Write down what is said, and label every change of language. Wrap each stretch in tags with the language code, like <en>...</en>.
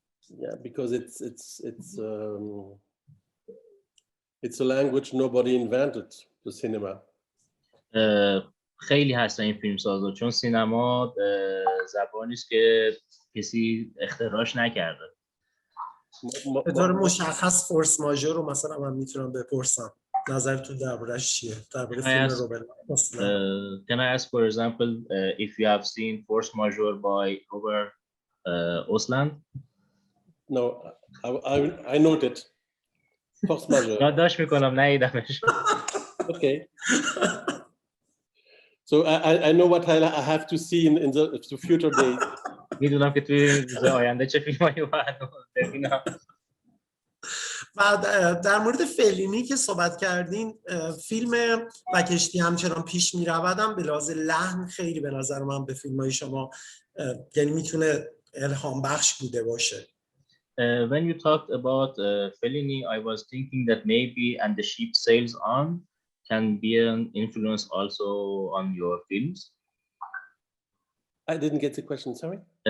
<en>Yeah, because it's a language nobody invented, the cinema.</en> <fa>خیلی هستن این فیلمسازا چون سینما زبانی است که کسی اختراعش نکرده. به طور مشخص فورس ماژور رو مثلا من میتونم بپرسم نظرتون درباره‌اش چیه؟ درباره فیلم روبرت</fa> <en>Can I ask for example if you have seen Force Majeure by Robert Osland? No, I noted. Force Majeure.</en> <fa>یادداشت میکنم ندیدمش.</fa> <en>Okay. So I know what I have to see in the future days.</en> <fa>میدونم که توی روز آینده چه فیلمایی باید ببینم. و در مورد فلینی که صحبت کردین، فیلم و کشتی همچنان پیش می‌رودم به لحاظ لحن خیلی به نظر من به فیلم‌های شما یعنی میتونه الهام بخش بوده باشه.</fa> <en>When you talked about Fellini, I was thinking that maybe And the Ship Sails On can be an influence also on your films. I didn't get the question, sorry.</en>